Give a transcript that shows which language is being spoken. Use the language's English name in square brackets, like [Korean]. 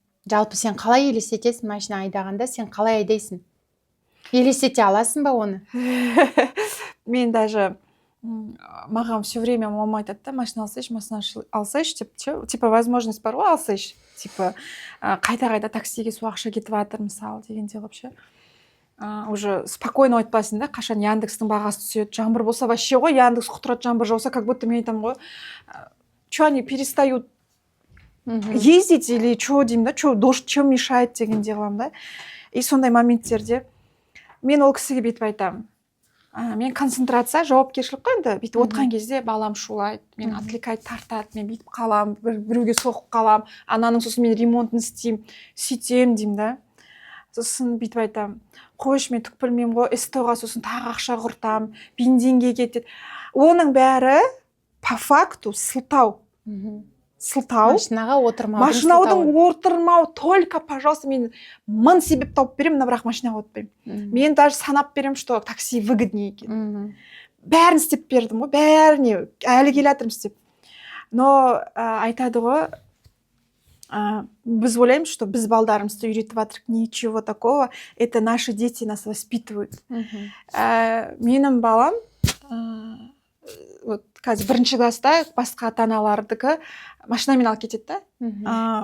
[Kazakh] Жалпы сен қалай елестетесің машина айдағанда, сен қалай айдайсың? Елестете аласың ба оны? Мен [Russian] даже [Kazakh] маған [Russian] все время [Kazakh] мама айтады да, машина алсайшы деп, [Russian] типа возможность [Kazakh] бар ғой, алсайшы. [Russian] Типа [Kazakh] қайта таксиге сол ақша кетіп жатыр мысалы дегенде [Russian] вообще. Уже спокойно [Kazakh] айтпасын да, қашан Яндекстің бағасы түседі, жаңбыр болса [Russian] вообще [Kazakh] ғой, Яндекс құтырады, жаңбыр жауса, [Russian] как будто [Kazakh] мен айтамын ғой, [Russian] что они перестают ездить или что [Kazakh] деймін да, [Russian] что дождь чем мешает [Kazakh] дегенде қыламын да. [Russian] И [Kazakh] сондай моменттерде мен ол кісіге бүйтіп айтамын, мен концентрация, жауапкершілік қой енді, бүйтіп отқан кезде балам шулайды, мен [Russian] отвлекать [Kazakh] тартады, мен бүйтіп қалам, біреуге соғып қалам, ананың сосын мен ремонтын істеймін, сөйтем деймін да. Сосын бүйтіп айтамын, қойшы, мен түк білмеймін ғой, СТО-ға сосын тағы ақша құртам, бензинге кетеді. Оның бәрі [Russian] по факту [Kazakh] сылтау. Машинаға отырмаудың машинаудың отырмау. [Russian] Только, пожалуйста, [Kazakh] мен 1000 себеп тауып беремін, бірақ машинаға отырмаймын. Мен [Russian] даже [Kazakh] санап беремін, [Russian] что такси выгоднее [Kazakh] екен. Бәрін істеп бердім ғой, бәріне әлі келе жатырмын істеп. [Russian] Но [Kazakh] айтады ғой, біз ойлаймыз, [Russian] что [Kazakh] біз балдарымызды үйретіп жатырық, [Russian] ничего такого, это наши дети нас воспитывают. [Kazakh] Менің балам [Russian] вот [Kazakh] қазір 1-ші класста, басқа ата-аналардікі машинамен алып кетеді да.